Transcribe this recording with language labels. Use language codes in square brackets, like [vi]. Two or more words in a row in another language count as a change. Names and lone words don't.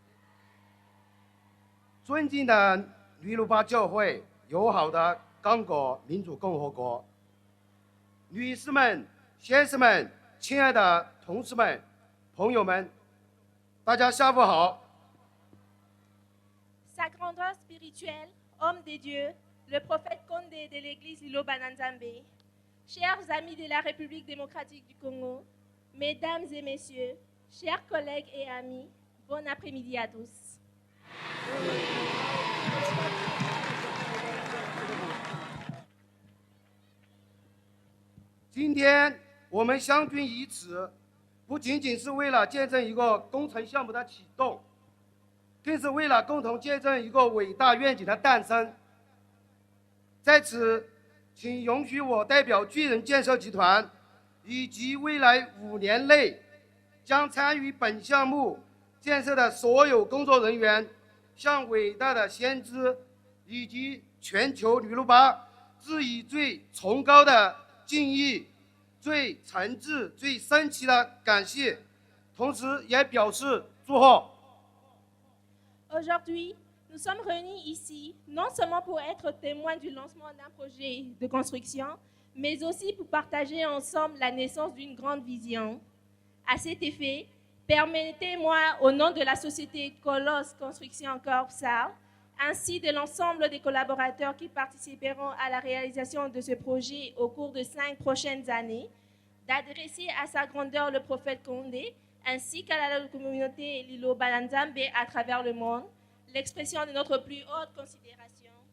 [zh] 尊敬的吕鲁巴教会，友好的刚果民主共和国，女士们、先生们，亲爱的同事们、朋友们，大家下午好。 [fr] Sa grandeur spirituelle, homme de Dieu, le prophète Condé de l'église Lilo Bananzambe, chers amis de la République démocratique du Congo, mesdames et messieurs, chers collègues et amis, bon après-midi à tous. Aujourd'hui, [zh] 我们相聚于此，不仅仅是为了见证一个工程项目的启动，更是为了共同见证一个伟大愿景的诞生。在此，请允许我代表巨人建设集团以及未来5年内将参与本项目建设的所有工作人员，向伟大的先知以及全球吕鲁巴致以最崇高的敬意， 最诚挚、最深切的感谢，同时也表示祝贺。 [fr] Aujourd'hui, nous sommes réunis ici non seulement pour être témoins du lancement d'un projet de construction, mais aussi pour partager ensemble la naissance d'une grande vision. À cet effet, permettez-moi, au nom de la société Colosse Construction Corp SAR, ainsi de l'ensemble des collaborateurs qui participeront à la réalisation de ce projet au cours de 5 prochaines années, d'adresser à sa grandeur le prophète Condé, ainsi qu'à la communauté Lilo Bananzambe à travers le monde, l'expression de notre plus haute considération.